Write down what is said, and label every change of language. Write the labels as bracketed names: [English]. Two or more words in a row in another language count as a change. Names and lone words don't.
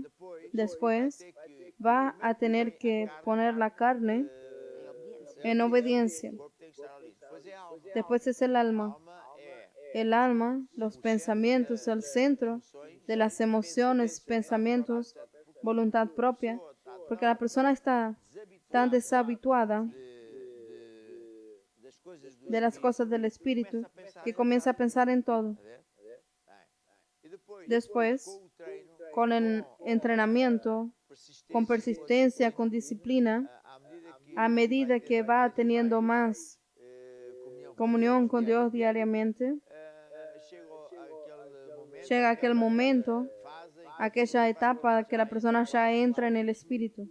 [Spanish] Después va a tener que poner la carne [Portuguese] Em obediência. [Spanish] en obediencia. [Portuguese] O corpo tem que estar ali. Depois é a alma. [Spanish] Después es el [Portuguese] A alma. alma é [Spanish] El alma, los pensamientos, el centro de las emociones, pensamientos, voluntad propia, porque la persona está tan deshabituada [Portuguese] das coisas do [Spanish] de las [Portuguese] espírito, [Spanish] cosas del espíritu que comienza a pensar en todo. a ver? E Después, [Portuguese] com o treino, [Spanish] con el entrenamiento, con persistencia, con disciplina, [Portuguese] à medida [Spanish] a medida que va teniendo más comunión con Dios diariamente, llega aquel momento, aquella etapa que la persona ya entra en el espíritu.